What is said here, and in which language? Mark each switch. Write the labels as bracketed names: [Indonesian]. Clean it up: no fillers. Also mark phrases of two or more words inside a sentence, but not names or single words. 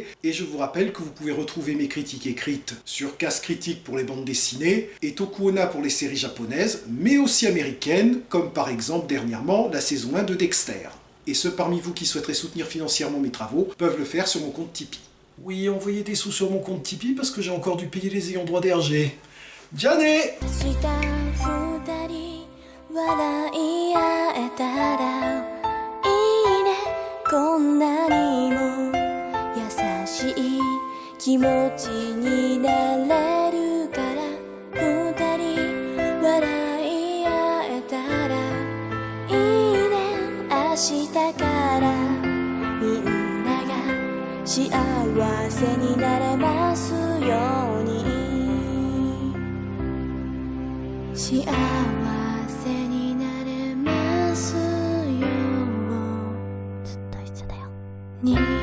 [French] Et je vous rappelle que vous pouvez retrouver mes critiques écrites sur Casse Critique pour les bandes dessinées et Tokuona pour les séries japonaises, mais aussi américaines, comme par exemple dernièrement la saison 1 de Dexter. Et ceux parmi vous qui souhaiteraient soutenir financièrement mes travaux peuvent le faire sur mon compte Tipeee. Oui, envoyez des sous sur mon compte Tipeee parce que j'ai encore dû payer les ayants droit d'RG. [Japanese] Jané! こんなにも優しい気持ちになれるから二人笑い合えたらいいね明日からみんなが幸せになれますように幸せになれますよに